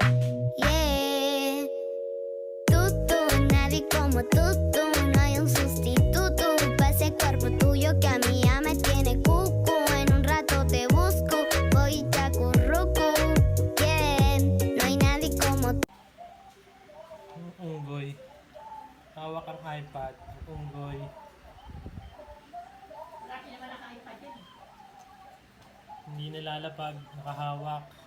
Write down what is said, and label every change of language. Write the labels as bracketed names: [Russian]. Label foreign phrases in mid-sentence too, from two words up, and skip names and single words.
[English] Yeah. [Spanish] Tú, nadie como tú, no hay un sustituto para ese cuerpo tuyo que a mí ya me tiene cucu. En un rato te busco, voy y te acurruco. Yeah, no hay nadie como tú. [Filipino] Unggoy. Hawak ang iPad. Unggoy. Laki naman ang iPad yan. Hindi nalalapag. Nakahawak.